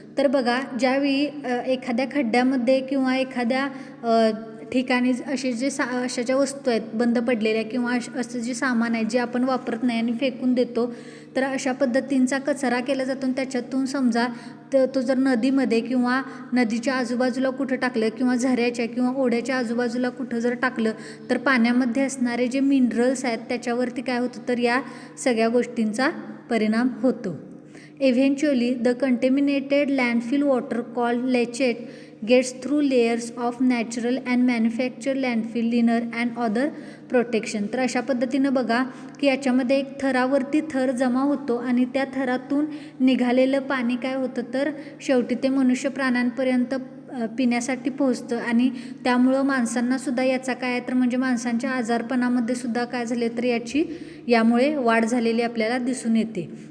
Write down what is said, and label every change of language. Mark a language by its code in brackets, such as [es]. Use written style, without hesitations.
[mr] तर बघा ज्यावेळी एखाद्या खड्ड्यामध्ये किंवा एखाद्या ठिकाणी असे जे अशा ज्या वस्तू आहेत बंद पडलेल्या किंवा असं जे सामान आहे जे आपण वापरत नाही आणि फेकून देतो तर अशा पद्धतींचा कचरा केला जातो. त्याच्यातून समजा तो जर नदीमध्ये किंवा नदीच्या आजूबाजूला कुठं टाकलं किंवा झऱ्याच्या किंवा ओढ्याच्या आजूबाजूला कुठं जर टाकलं तर पाण्यामध्ये असणारे जे मिनरल्स आहेत त्याच्यावरती काय होतं तर या सगळ्या गोष्टींचा परिणाम होतो. [en] Eventually, the contaminated landfill water called leachate gets through layers of natural and manufactured landfill liner and other protection. [mr] तर अशा पद्धतीनं बघा की याच्यामध्ये एक थरावरती थर जमा होतो आणि त्या थरातून निघालेलं पाणी काय होतं तर शेवटी ते मनुष्य प्राण्यांपर्यंत पिण्यासाठी पोहोचतं आणि त्यामुळं माणसांनासुद्धा याचा काय तर म्हणजे माणसांच्या आजारपणामध्ये सुद्धा काय झाले तर यामुळे वाढ झालेली आपल्याला दिसून येते.